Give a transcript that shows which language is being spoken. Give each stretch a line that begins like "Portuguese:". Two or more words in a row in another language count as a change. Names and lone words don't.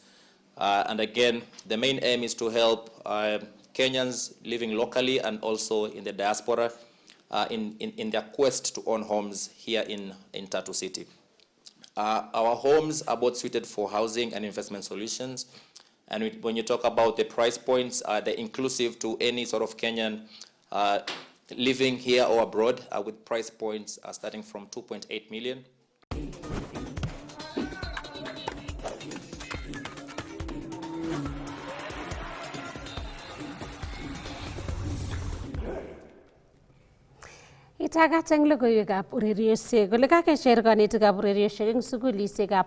English: And again, the main aim is to help Kenyans living locally and also in the diaspora in their quest to own homes here in Tatu City. Our homes are both suited for housing and investment solutions. And when you talk about the price points, they're inclusive to any sort of Kenyan living here or abroad with price points starting from 2.8 million.
Kalenjin: Itagat eng logoiwekab ureriosiek kole kakecher kanetikab ureriosiek eng sukulisiekab